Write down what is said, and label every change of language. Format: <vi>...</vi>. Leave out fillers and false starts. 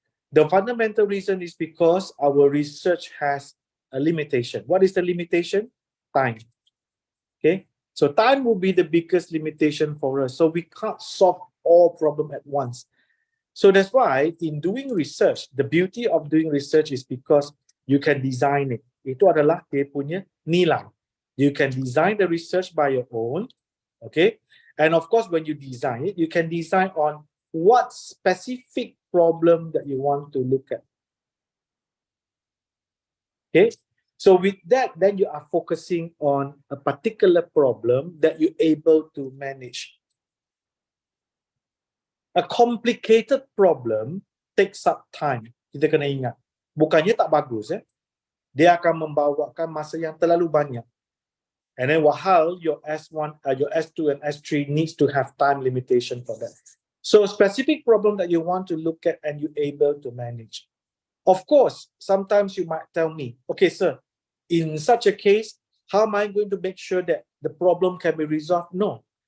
<en>The fundamental reason is because our research has a limitation. What is the limitation? Time. Okay. So time will be the biggest limitation for us. So we can't solve all problem at once. So that's why in doing research, the beauty of doing research is because you can design it.</en> <ms>Itu adalah dia punya nilai.</ms> <en>You can design the research by your own, okay? And of course, when you design it, you can design on what specific problem that you want to look at. Okay? So with that, then you are focusing on a particular problem that you're able to manage. A complicated problem takes up time.</en> <ms>Kita kena ingat. Bukannya tak bagus, dia akan membawakan masa yang terlalu banyak.</ms> <en>And then while your S1, your S2 and S3 needs to have time limitation for that. So a specific problem that you want to look at and you're able to manage. Of course, sometimes you might tell me, okay, sir, in such a case, how am I going to make sure that the problem can be resolved? No.</en>